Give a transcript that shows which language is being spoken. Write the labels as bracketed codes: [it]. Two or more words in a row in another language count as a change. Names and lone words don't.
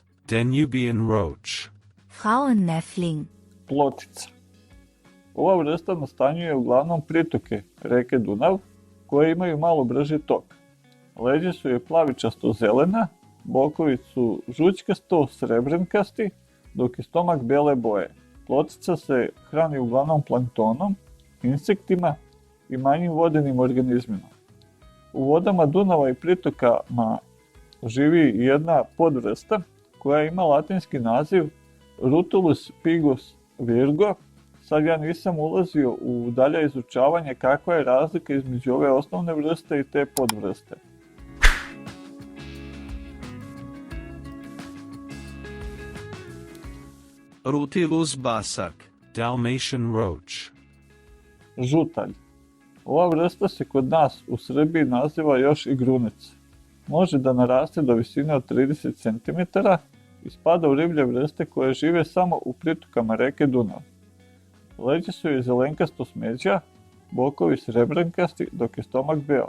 [en] Danubian roach. [de] Frauennäffling. [sr] Plotica. Ova vrsta nastanjuje uglavnom pritoke reke Dunav, koje imaju malo brži tok. Leđa su je plavičasto zelena, bokovi su žućkasto srebrenkasti, dok je stomak bele boje. Plotica se hrani uglavnom planktonom, insektima i manjim vodenim organizmima. U vodama Dunava i pritokama živi jedna podvrsta koja ima latinski naziv Rutulus pigus virgo. Sad ja nisam ulazio u dalje izučavanje kakva je razlika između ove osnovne vrste i te podvrste. Rutilus basak. [en] Dalmatian roach. [sr] Žutalj. Ova vrsta se kod nas u Srbiji naziva još i grunec. Može da naraste do visine od 30 cm i spada u riblje vrste koje žive samo u pritokama reke Dunav. Leđa su joj zelenkasto smeđa, bokovi srebrenkasti, dok je stomak beo.